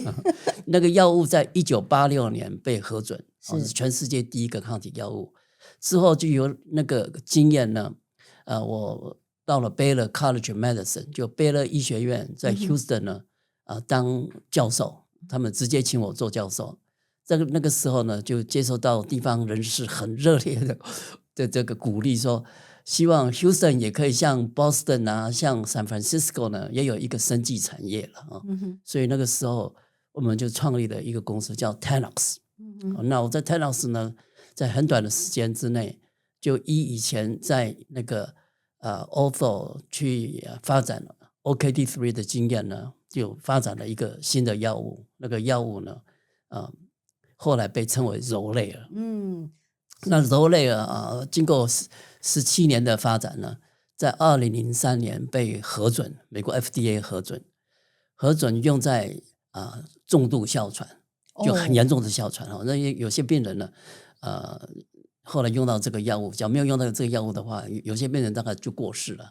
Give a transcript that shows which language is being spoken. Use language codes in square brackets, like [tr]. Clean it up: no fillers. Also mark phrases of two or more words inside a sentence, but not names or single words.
[zh] 那個藥物在1986年被核准，是全世界第一個抗體藥物，之後就有那個經驗呢，我到了 Baylor College of Medicine，就貝勒醫學院在 Houston 呢，當教授，他們直接請我做教授。那個時候呢，就接受到地方人士很熱烈的這個鼓勵，說希望 Houston 也可以像 Boston 啊，像 San Francisco 呢，也有一個生技產業了啊。所以那個時候我們就創立了一個公司叫 Tenax。那我在 Tenax 呢，在很短的時間之內，就以前在那個 Ortho 去發展 OKD3 的經驗呢，就發展了一個新的藥物。那個藥物呢，後來被稱為 Xolair。那 Xolair 經過17年的發展呢，在2003年被核准，美國 FDA 核准用在重度哮喘，就很嚴重的哮喘。那有些病人呢，後來用到這個藥物，假如沒有用到這個藥物的話，有些病人大概就過世了。